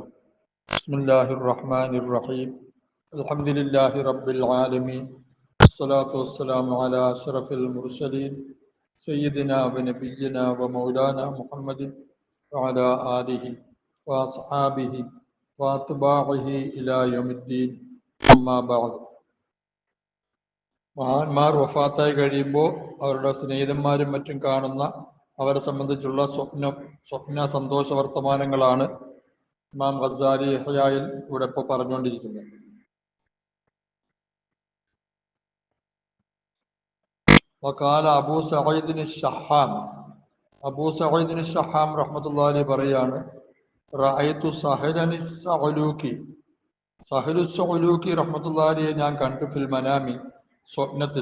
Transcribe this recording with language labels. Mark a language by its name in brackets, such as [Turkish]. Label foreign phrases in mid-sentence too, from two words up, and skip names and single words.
[Arabic] بسم الله الرحمن الرحيم. الحمد لله رب العالمين. الصلاة والسلام على أشرف المرسلين سيدنا ونبينا ومولانا محمد وعلى آله وأصحابه وأتباعه إلى يوم الدين. أما بعد. [Malayalam] മഹാന്മാർ വഫാത്തായി കഴിയുമ്പോൾ അവരുടെ സ്നേഹിതന്മാരും മറ്റും കാണുന്ന അവരെ സംബന്ധിച്ചുള്ള സ്വപ്ന സന്തോഷ വർത്തമാനങ്ങളാണ് ഇമാം ഗസാലി ഇഹ്യായിൽ ഇവിടെ ഇപ്പോൾ പറഞ്ഞുകൊണ്ടിരിക്കുന്നത്. [Arabic] وقال أبو سعيد الشحام رحمة الله عليه പറയാണ്, رأيت سهل الصعلوكي رحمة الله عليه [Malayalam] ഞാൻ കണ്ടു [Arabic] في المنام സ്വപ്നത്തിൽ.